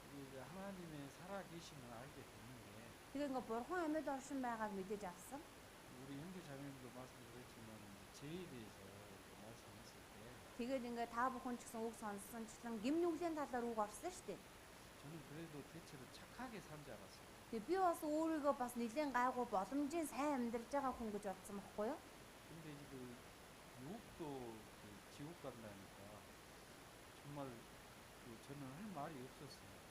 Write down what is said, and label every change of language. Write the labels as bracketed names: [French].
[Korean] 이게 하나님의 살아계심을 알게 됐는데 [Mongolian] Тэгээ ингээ бурхан амьд оршин байгааг мэдэж авсан. [Korean] 우리 형제 자매님도 말씀드렸지만 이제 죄에 대해서 이렇게 말씀했을 때 [Mongolian] Тэгээд ингээ та бүхэн ч гэсэн үг сонссончлан гим нүглийн талаар үг орсон шүү дээ. [Korean] 저는 그래도 대체로 착하게 산 줄 알았어요. [Mongolian] Тэгээ би бас өөрийгөө бас нэлээд гайгүй боломжийн сайн амьдарч байгаа хүн гэж бодсон байхгүй юу? [Korean] 근데 이제 그 유혹도 그 지옥 간다니까 정말 그 저는 할 말이 없었어요.